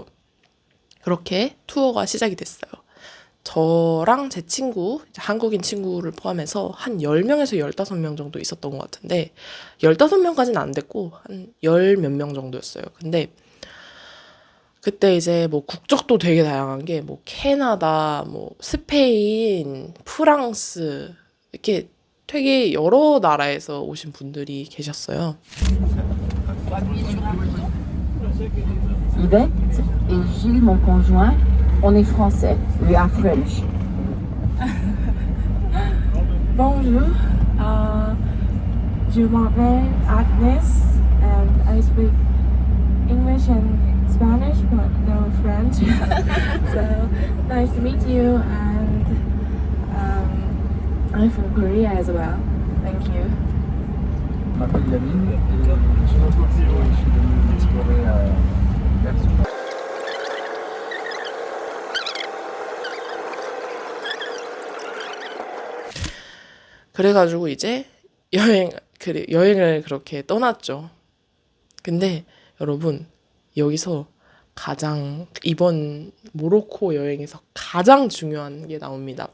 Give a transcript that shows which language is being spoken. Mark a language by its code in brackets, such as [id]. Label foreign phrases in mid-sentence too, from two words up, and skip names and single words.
[ko] 그렇게 투어가 시작이 됐어요. 저랑 제 친구, 한국인 친구를 포함해서 한 10명에서 15명 정도 있었던 것 같은데 15명까지는 안 됐고 한 10 몇 명 정도였어요. 근데 그때 이제 뭐 국적도 되게 다양한 게 뭐 캐나다, 뭐 스페인, 프랑스 이렇게 되게 여러 나라에서 오신 분들이 계셨어요. [fr] Yvette et Gilles, mon conjoint, on est français. [en] We are French. [fr] Bonjour, je m'appelle [en] Agnes and I speak English and Spanish but no French. So nice to meet you and I'm from Korea as well. Thank you. [fr] Je m'appelle Yamine et je suis venu explorer vers [ko] 그래가지고 이제 여행을 그렇게 떠났죠. 근데 여러분 여기서 이번 모로코 여행에서 가장 중요한 게 나옵니다.